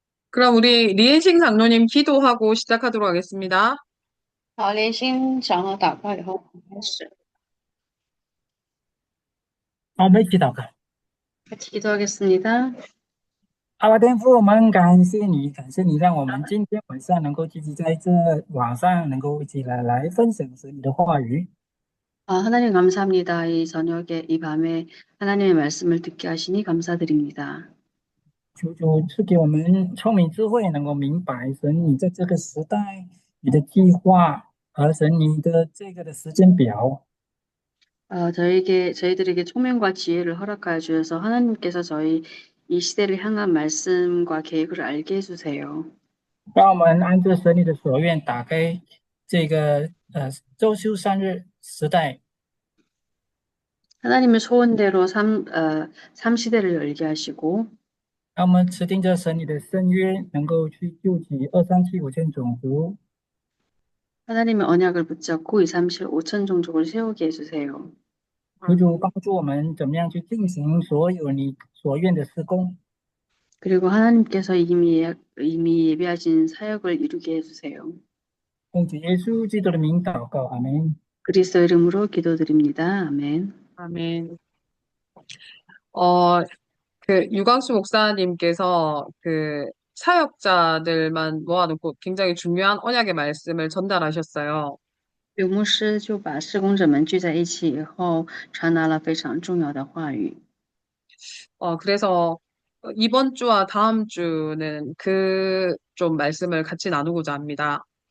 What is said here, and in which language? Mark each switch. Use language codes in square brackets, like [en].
[ko] 그럼 우리 리엔싱 장로님 기도하고 시작하도록 하겠습니다. [zh] 好，连心长老祷告以后，我们开始。好，我们一起祷告。 [ko] 같이 기도하겠습니다. [zh] 阿爸天父，我们感谢你，感谢你让我们今天晚上能够聚集在这网上，能够一起来分享神你的话语。 [ko] 하나님 감사합니다. 이 저녁에, 이 밤에 하나님의 말씀을 듣게 하시니 감사드립니다. [zh] 求主赐给我们聪明智慧，能够明白神你在这个时代你的计划和神你的这个的时间表。 [ko] 저희들에게 총명과 지혜를 허락하여 주셔서 하나님께서 저희 이 시대를 향한 말씀과 계획을 알게 해주세요. [zh] 让我们按照神你的所愿，打开这个周休三日时代， [ko] 하나님의 소원대로 삶 시대를 열게 하시고, [zh] 让我们持定着神你的圣约，能够去救济2、3、7、5千种族。 [ko] 하나님의 언약을 붙잡고 2, 3, 7, 5천 종족을 세우게 해주세요. [zh] 求主帮助我们怎么样去进行所有你所愿的施工。 [ko] 그리고 하나님께서 이미 예비하신 사역을 이루게 해주세요. [zh] 奉主耶稣基督的名祷告，阿门。 [ko] 그리스도 이름으로 기도드립니다. 아멘. 아멘. 어, 유광수 목사님께서 사역자들만 모아놓고 굉장히 중요한 언약의 말씀을 전달하셨어요. 刘牧师就把事工者们聚在一起以后，传达了非常重要的话语。 그래서 이번 주와 다음 주는 좀 말씀을 같이 나누고자 합니다.